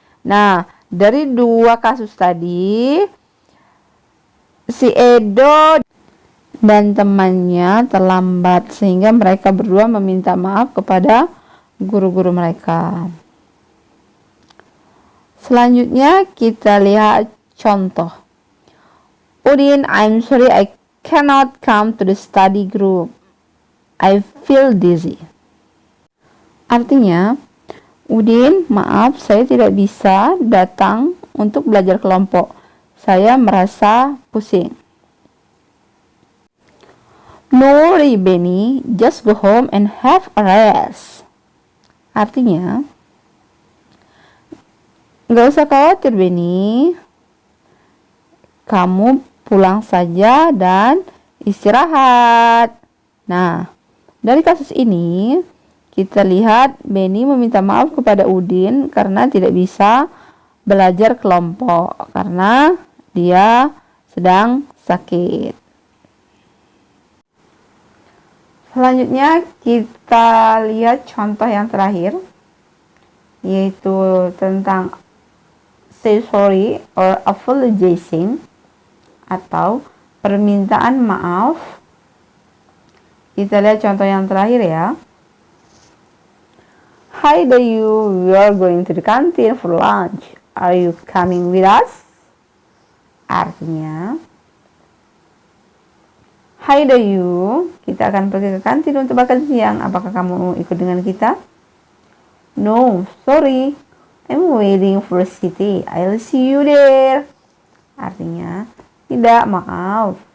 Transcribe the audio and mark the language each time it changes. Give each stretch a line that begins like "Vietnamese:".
Indonesian: Nah, dari dua kasus tadi, si Edo dan temannya terlambat sehingga mereka berdua meminta maaf kepada guru-guru mereka. Selanjutnya kita lihat contoh.
English: Udin, I'm sorry I cannot come to the study group. I feel dizzy.
Indonesian: Artinya, Udin, maaf saya tidak bisa datang untuk belajar kelompok. Saya merasa pusing.
English: No worry, Benny, just go home and have a rest.
Indonesian: Artinya, gak usah khawatir, Benny. Kamu pulang saja dan istirahat. Nah, dari kasus ini kita lihat Benny meminta maaf kepada Udin karena tidak bisa belajar kelompok karena dia sedang sakit. Selanjutnya kita lihat contoh yang terakhir, yaitu tentang
English: say sorry or apologizing
Indonesian: atau permintaan maaf. Kita lihat contoh yang terakhir ya.
English: Hi Dayu, we are going to the canteen for lunch. Are you coming with us?
Indonesian: Artinya, Hai Dayu, kita akan pergi ke kantin untuk makan siang. Apakah kamu ikut dengan kita?
English: No, sorry. I'm waiting for Siti. I'll see you there.
Indonesian: Artinya, tidak, maaf.